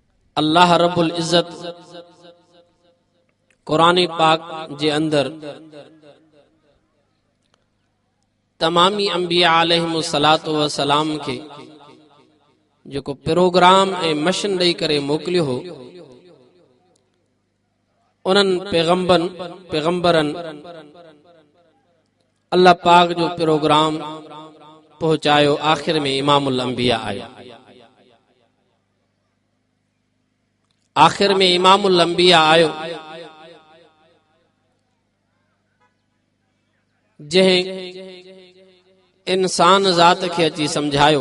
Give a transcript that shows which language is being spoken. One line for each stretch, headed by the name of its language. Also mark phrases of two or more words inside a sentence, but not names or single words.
Arabic: الله رب العزة
Sindhi: कुरान पाक जे अंदर तमामी अंबिया
Arabic: عليهم الصلاة والسلام
Sindhi: के जो प्रोग्राम ए मशन दई करे मोकलियो हो, उन्हन पैगंबरन अल्लाह पाक जो प्रोग्राम पहुंचायो। आखिर में
Arabic: إمام الأنبياء
Sindhi: आयो। आखिर में
Arabic: إمام الأنبياء
Sindhi: आयो, जंहिं इंसान ज़ात खे अची समझायो।